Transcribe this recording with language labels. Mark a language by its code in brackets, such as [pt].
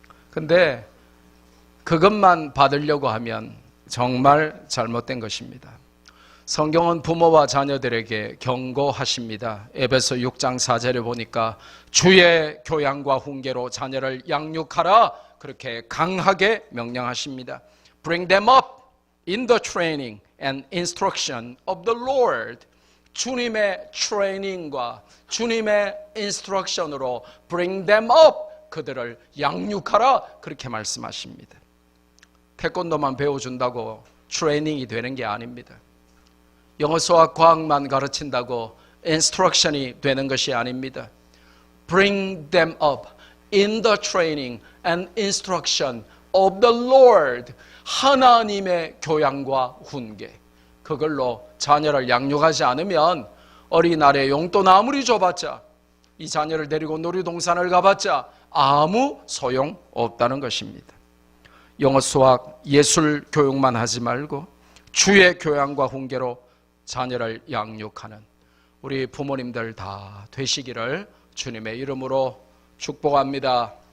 [ko] 근데 그것만 받으려고 하면 정말 잘못된 것입니다. 성경은 부모와 자녀들에게 경고하십니다. 에베소 6장 4절에 보니까 주의 교양과 훈계로 자녀를 양육하라, 그렇게 강하게 명령하십니다. [en] Bring them up in the training and instruction of the Lord. [ko] 주님의 트레이닝과 주님의 인스트럭션으로 [en] bring them up, [ko] 그들을 양육하라, 그렇게 말씀하십니다. 태권도만 배워준다고 트레이닝이 되는 게 아닙니다. 영어, 수학, 과학만 가르친다고 인스트럭션이 되는 것이 아닙니다. [en] Bring them up in the training and instruction of the Lord. [ko] 하나님의 교양과 훈계, 그걸로 자녀를 양육하지 않으면 어린이날에 용돈 아무리 줘봤자, 이 자녀를 데리고 놀이동산을 가봤자 아무 소용 없다는 것입니다. 영어, 수학, 예술 교육만 하지 말고 주의 교양과 훈계로 자녀를 양육하는 우리 부모님들 다 되시기를 주님의 이름으로 축복합니다.